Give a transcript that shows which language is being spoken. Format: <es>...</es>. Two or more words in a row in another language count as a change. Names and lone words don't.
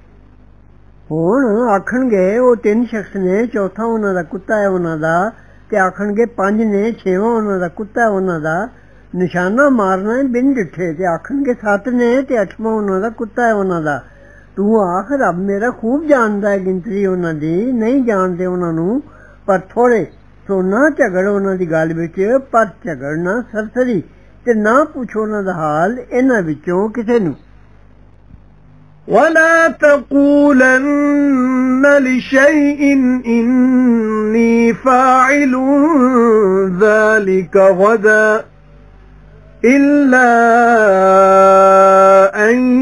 <pa>ਹੁਣ ਆਖਣਗੇ ਉਹ ਤਿੰਨ ਸ਼ਖਸ ਨੇ ਚੌਥਾ ਉਹਨਾਂ ਦਾ ਕੁੱਤਾ ਹੈ ਉਹਨਾਂ ਦਾ ਤੇ ਆਖਣਗੇ ਪੰਜ ਨੇ ਛੇਵਾਂ ਉਹਨਾਂ ਦਾ ਕੁੱਤਾ ਉਹਨਾਂ ਦਾ ਨਿਸ਼ਾਨਾ ਮਾਰਨਾ ਹੈ ਬਿਨ ਡਿੱਠੇ ਤੇ ਆਖਣਗੇ ਸੱਤ ਨੇ ਤੇ ਅੱਠਵਾਂ ਉਹਨਾਂ ਦਾ ਕੁੱਤਾ ਹੈ ਉਹਨਾਂ ਦਾ ਤੂੰ ਆਖ ਰੱਬ ਮੇਰਾ ਖੂਬ ਜਾਣਦਾ ਹੈ ਗਿਣਤੀ ਉਹਨਾਂ ਦੀ ਨਹੀਂ ਜਾਣਦੇ ਉਹਨਾਂ ਨੂੰ ਪਰ ਥੋੜੇ ਸੋ ਨਾ ਝਗੜ ਉਹਨਾਂ ਦੀ ਗੱਲ ਵਿੱਚ ਪਰ ਝਗੜਨਾ ਸਰਸਰੀ ਤੇ ਨਾ ਪੁੱਛੋ ਉਹਨਾਂ ਦਾ ਹਾਲ ਇਹਨਾਂ ਵਿੱਚੋਂ ਕਿਸੇ ਨੂੰ</pa> <ar>ولا تقولن لشيء إني فاعل ذلك غدا إلا أن</ar>